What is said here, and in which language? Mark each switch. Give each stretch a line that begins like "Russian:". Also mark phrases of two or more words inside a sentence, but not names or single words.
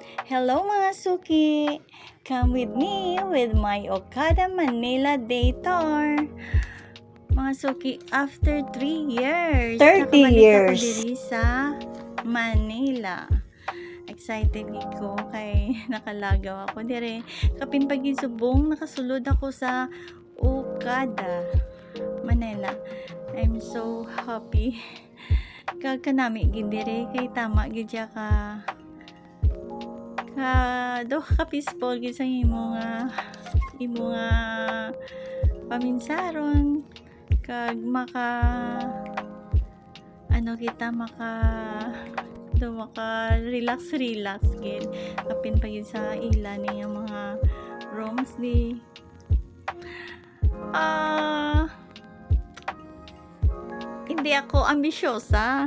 Hiligaynon: Hello mga suki!
English: Come with me with my Okada Manila Day Tour.
Hiligaynon: Mga suki,
English: after 3 years,
Hiligaynon: 30 nakabalik years. ako diri sa Manila. Excited ko kay nakalagaw ako dire. Kapin pagisubong, nakasulod ako sa Okada Manila.
English: I'm so happy.
Hiligaynon: Kanami gid dire kay tama gid siya ka ka peaceful gid sa imo nga paminsaron kag maka relax gid kapin pa gid sa ila niya mga rooms di
Filipino: hindi ako ambisyosa.